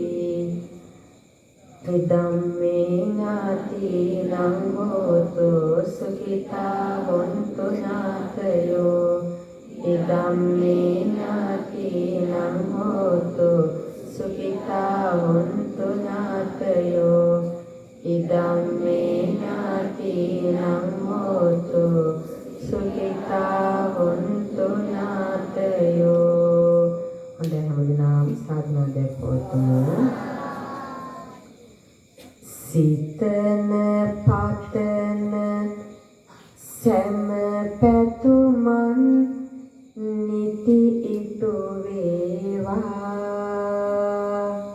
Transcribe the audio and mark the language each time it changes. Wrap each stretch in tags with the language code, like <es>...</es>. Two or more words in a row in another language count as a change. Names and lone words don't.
<pi>ධම්මේ ඥාතිනං හෝතු සුඛිතා හොන්තු ඥාතයෝ ධම්මේ ඥාතිනං හෝතු සුඛිතා හොන්තු ඥාතයෝ ධම්මේ ඥාතිනං හෝතු සුඛිතා හොන්තු ඥාතයෝ.</pi> <si>හොඳයි හැමදෙනාම සාධනා දැක්වතුමු. සිතන පතන සෑම පැතුමන් නිති ඉටු වේවා.</si>